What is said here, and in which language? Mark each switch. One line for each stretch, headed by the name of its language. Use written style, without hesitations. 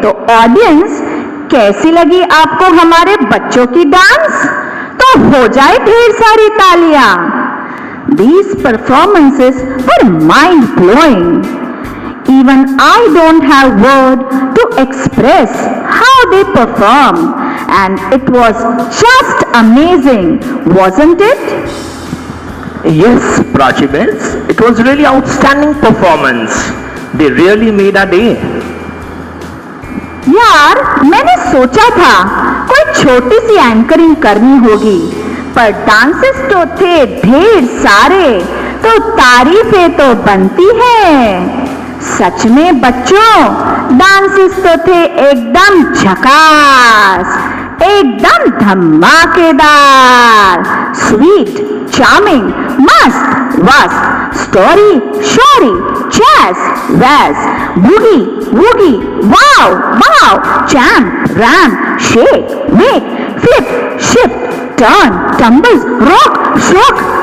Hindi: तो ऑडियंस, कैसी लगी आपको हमारे बच्चों की डांस? तो हो जाए ढेर सारी तालियां।
English: These performances were mind blowing. Even I don't have word to express how they performed, and it was just amazing, wasn't it? Yes, Prachi Bells, it was really outstanding performance. They really made our day.
Hindi: यार, मैंने सोचा था कोई छोटी सी anchoring करनी होगी, पर dances तो थे ढेर सारे, तो तारीफें तो बनती हैं। सच में बच्चों, डांसेस तो थे एकदम झकास, एकदम धमाकेदार, स्वीट, चार्मिंग, मस्त, वस्त, स्टोरी, शोरी, जैज, वैज, बूगी, वूगी, वाव, वाव, jam, RAM, shake, make, flip, shift, turn, tumbles, rock, shock.